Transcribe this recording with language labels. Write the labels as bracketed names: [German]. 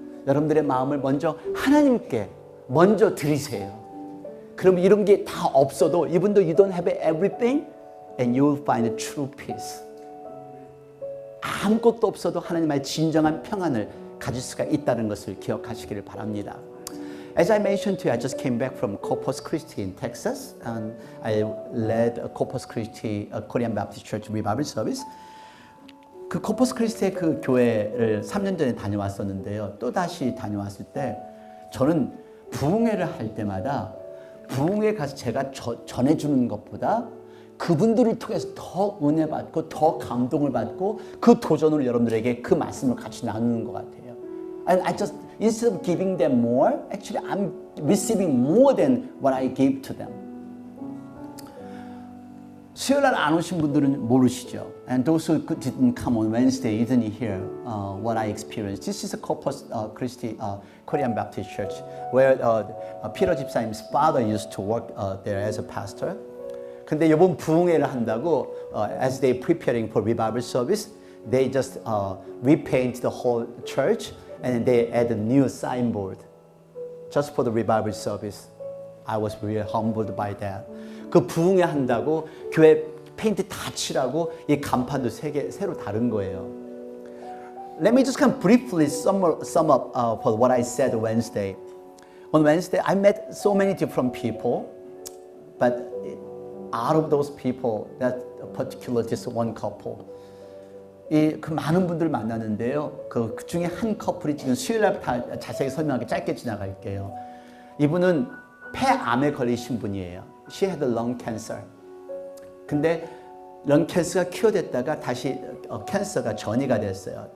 [Korean] 여러분들의 마음을 먼저 하나님께 먼저 드리세요. 그럼 이런 게 다 없어도 [English] even though you don't have everything and you will find the true peace. [Korean] 아무것도 없어도 하나님의 진정한 평안을 가질 수가 있다는 것을 기억하시기를 바랍니다. [English] As I mentioned to you, I just came back from Corpus Christi in Texas, and I led a Corpus Christi a Korean Baptist Church revival service. [Korean] 그 코퍼스 크리스티의 그 교회를 3년 전에 다녀왔었는데요. 또 다시 다녀왔을 때 저는 부흥회를 할 때마다 부흥회에 가서 제가 전해주는 것보다 그분들을 통해서 더 은혜 받고 더 감동을 받고 그 도전을 여러분들에게 그 말씀을 같이 나누는 것 같아요. [English] And I just, instead of giving them more, actually I'm receiving more than what I gave to them. [Korean] 수요일날 안 오신 분들은 모르시죠. [English] And those who didn't come on Wednesday, you didn't hear what I experienced. This is a Corpus Christi Korean Baptist Church where Peter 집사님's father used to work there as a pastor. [Korean] 근데 이번 부흥회를 한다고 [English] as they preparing for revival service, they just repaint the whole church and they add a new signboard just for the revival service. I was really humbled by that. [Korean] 그 부흥회 한다고 교회 페인트 다 칠하고 이 간판도 새로 다른 거예요. [English] Let me just kind of briefly sum up for what I said Wednesday. On Wednesday, I met so many different people, but out of those people, that particular just one couple. [Korean] 그 많은 분들 만나는데요. 그 중에 한 커플이 지금 수요일날 다 자세히 설명하기 짧게 지나갈게요. 이분은 폐암에 걸리신 분이에요. [English] She had lung cancer. [Korean] 근데 런 캔서가 큐어됐다가 다시 캔서가 전이가 됐어요.